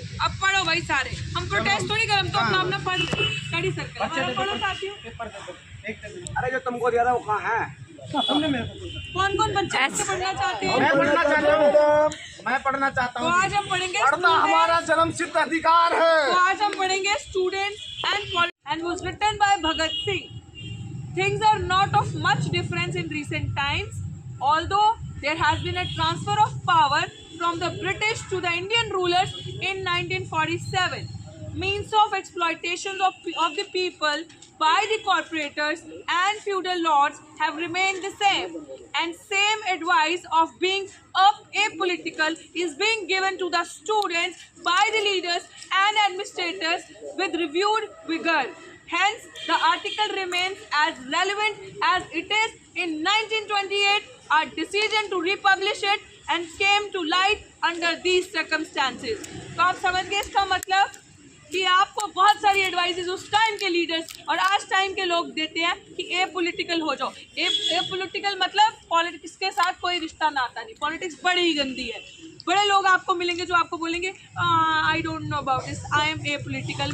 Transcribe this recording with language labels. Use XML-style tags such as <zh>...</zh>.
<hi>अब पढ़ो भाई सारे, हम प्रोटेस्ट थोड़ी कर, हम तो अपना अपना पढ़ स्टडी सर्कल हमारा पढ़ो साथियों। अरे जो तुमको दिया था वो कहाँ है? कौन कौन बच्चे पढ़ना चाहते हैं? मैं पढ़ना चाहता हूँ, मैं पढ़ना चाहता तो हूँ। आज हम पढ़ेंगे पढ़ना हमारा जन्मसिद्ध अधिकार तो है। आज हम पढ़ेंगे</hi> <en>Students and was written by Bhagat Singh. Things are not of much difference in recent times, although there has been a transfer of power from the British to the Indian rulers in 1947. Means of exploitation of the people by the corporators and feudal lords have remained the same, and same advice of being apolitical is being given to the students by the leaders and administrators with renewed vigor. Hence, the article remains as relevant as it is in 1928. Our decision to republish it and came to light under these circumstances.</en> <hi>तो आप समझ गए इसका मतलब कि आपको बहुत सारी एडवाइसेस उस टाइम के लीडर्स और आज टाइम के लोग देते हैं कि ए पॉलिटिकल हो जाओ। ए पॉलिटिकल मतलब पॉलिटिक्स के साथ कोई रिश्ता नाता नहीं, पॉलिटिक्स बड़ी ही गंदी है। बड़े लोग आपको मिलेंगे जो आपको बोलेंगे</hi> <en>I don't know about this, I am a political.</en>